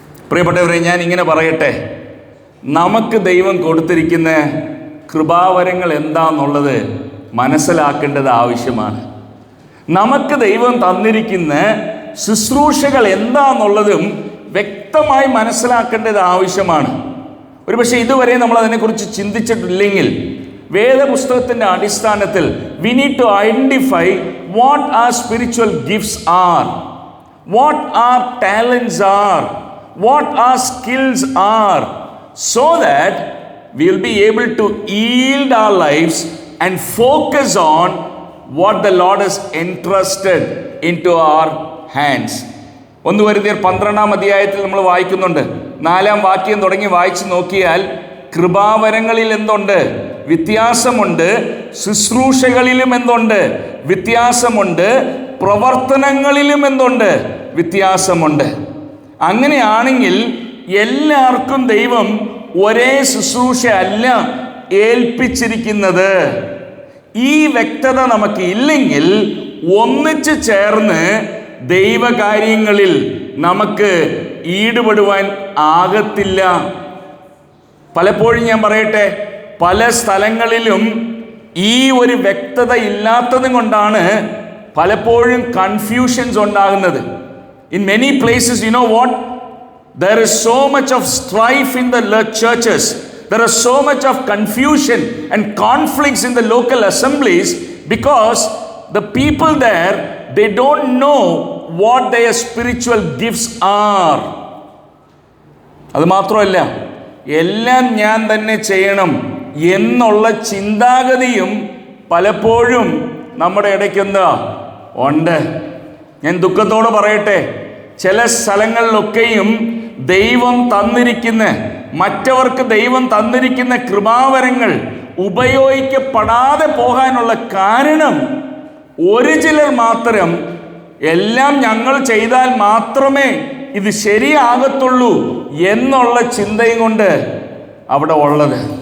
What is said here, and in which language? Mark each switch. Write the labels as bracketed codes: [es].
[ml] പ്രിയപ്പെട്ടവരെ, ഞാൻ ഇങ്ങനെ പറയട്ടെ, നമുക്ക് ദൈവം കൊടുത്തിരിക്കുന്ന കൃപാവരങ്ങൾ എന്താണെന്നുള്ളത് മനസ്സിലാക്കേണ്ടത് ആവശ്യമാണ്. നമുക്ക് ദൈവം തന്നിരിക്കുന്ന ശുശ്രൂഷകൾ എന്താണെന്നുള്ളതും വ്യക്തമായി മനസ്സിലാക്കേണ്ടത് ആവശ്യമാണ്. ഒരുപക്ഷെ ഇതുവരെ നമ്മൾ അതിനെക്കുറിച്ച് ചിന്തിച്ചിട്ടില്ലെങ്കിൽ വേദപുസ്തകത്തിൻ്റെ അടിസ്ഥാനത്തിൽ [en] we need to identify what our spiritual gifts are, what our talents are, what our skills are, so that we will be able to yield our lives and focus on what the Lord has entrusted into our hands. [ml] 1 Corinthians 12-ാം അധ്യായത്തിൽ നമ്മൾ വായിക്കുന്നുണ്ട്. 4-ാം വാക്യം തുടങ്ങി വായിച്ചു നോക്കിയാൽ കൃപാവരങ്ങളിൽ എന്തുണ്ട്? വ്യത്യാസമുണ്ട്. ശുശ്രൂഷകളിലും എന്തുണ്ട്? വ്യത്യാസമുണ്ട്. പ്രവർത്തനങ്ങളിലും എന്തുണ്ട്? വ്യത്യാസമുണ്ട്. അങ്ങനെയാണെങ്കിൽ എല്ലാവർക്കും ദൈവം ഒരേ ശുശ്രൂഷ അല്ല ഏൽപ്പിച്ചിരിക്കുന്നത്. ഈ വ്യക്തത നമുക്ക് ഇല്ലെങ്കിൽ ഒന്നിച്ച് ചേർന്ന് ദൈവകാര്യങ്ങളിൽ നമുക്ക് ഈടുപെടുവാൻ ആകത്തില്ല. പലപ്പോഴും ഞാൻ പറയട്ടെ, പല സ്ഥലങ്ങളിലും ഈ ഒരു വ്യക്തത ഇല്ലാത്തതും കൊണ്ടാണ് പലപ്പോഴും കൺഫ്യൂഷൻസ് ഉണ്ടാകുന്നത്. [en] In many places, you know what? There is so much of strife in the churches. There is so much of confusion and conflicts in the local assemblies because the people there, they don't know what their spiritual gifts are. [ml] അത് മാത്രമല്ല, എല്ലാം ഞാൻ തന്നെ ചെയ്യണം എന്നുള്ള ചിന്താഗതിയും പലപ്പോഴും നമ്മുടെ ഇടയ്ക്ക് എന്താ ഉണ്ട്. ഞാൻ ദുഃഖത്തോടെ പറയട്ടെ, ചില സ്ഥലങ്ങളിലൊക്കെയും ദൈവം തന്നിരിക്കുന്ന, മറ്റവർക്ക് ദൈവം തന്നിരിക്കുന്ന കൃപാവരങ്ങൾ ഉപയോഗിക്കപ്പെടാതെ പോകാനുള്ള കാരണം ഒരു ചിലർ മാത്രം എല്ലാം ഞങ്ങൾ ചെയ്താൽ മാത്രമേ ഇത് ശരിയാകത്തുള്ളൂ എന്നുള്ള ചിന്തയും കൊണ്ട് അവിടെ ഉള്ളത്.